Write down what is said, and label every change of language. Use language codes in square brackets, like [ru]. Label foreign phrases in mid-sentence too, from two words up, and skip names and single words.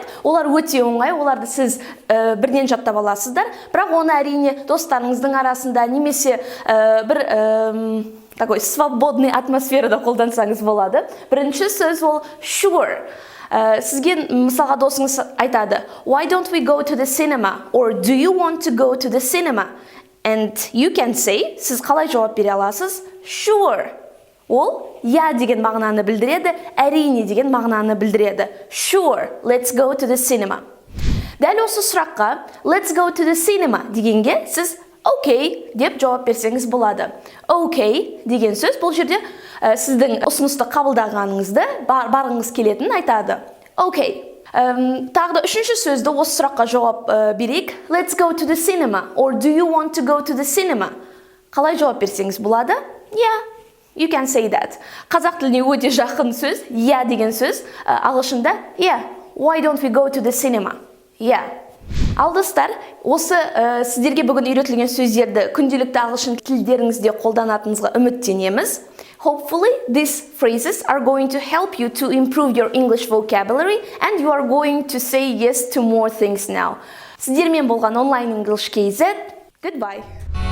[kk] Олар өте оңай, оларды сіз бірден жаттап аласыздар. Бірақ оны әрине достарыңыздың арасында немесе бір [ru] такой свободный [kk] атмосферада қолдансаңыз болады. Бірінші сөз ол sure. Сізге мысалға досыңыз айтады, [en] why don't we go to the cinema? Or do you want to go to the cinema? And you can say, [kk] сіз қалай жауап бере аласыз? Sure. Ол я деген мағынаны білдіреді, әрине деген мағынаны білдіреді. [en] Sure, let's go to the cinema. [kk] Дәл осы сұраққа [en] let's go to the cinema [kk] дегенге сіз okay деп жауап берсеңіз болады. Okay деген сөз бұл жерде сіздің ұсынысты қабылдағаныңызды барғыңыз келетінін айтады. [en] Okay. [kk] Тағы да үшінші сөзді осы сұраққа жауап берейік. [en] Let's go to the cinema. Or do you want to go to the cinema? [kk] Қалай жауап берсеңіз болады? [en] Yeah. You can say that. [kk] Қазақ тіліне өте жақын сөз, yeah деген сөз, ағылшында, [en] yeah, why don't we go to the cinema? Yeah. [kk] Ал достар, осы сіздерге бүгін үйретілген сөздерді күнделікті ағылшын тілдеріңізде қолданатыныңызға үміттенеміз. [en] Hopefully, these phrases are going to help you to improve your English vocabulary and you are going to say yes to more things now. [kk] Сіздермен болған онлайн English KZ. Goodbye.